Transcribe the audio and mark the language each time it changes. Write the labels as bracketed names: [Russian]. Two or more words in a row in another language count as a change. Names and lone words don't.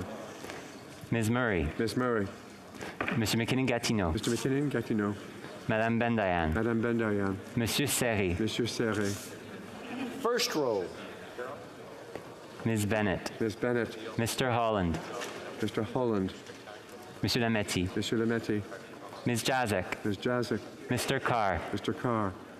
[English] Ms. Murray. Ms. Murray. Mr. McKinnon-Gatineau. Mr. McKinnon-Gatineau. [French] Madame Bendayan. Madame Bendayan. Monsieur Serry. Monsieur Serré. [English] First row. Ms. Bennett. Ms. Bennett. Mr. Holland. Mr. Holland. [French] Monsieur Lametti. Monsieur Lametti. [English] Ms. Jazek. Ms. Jazek. Mr. Carr. Mr. Carr.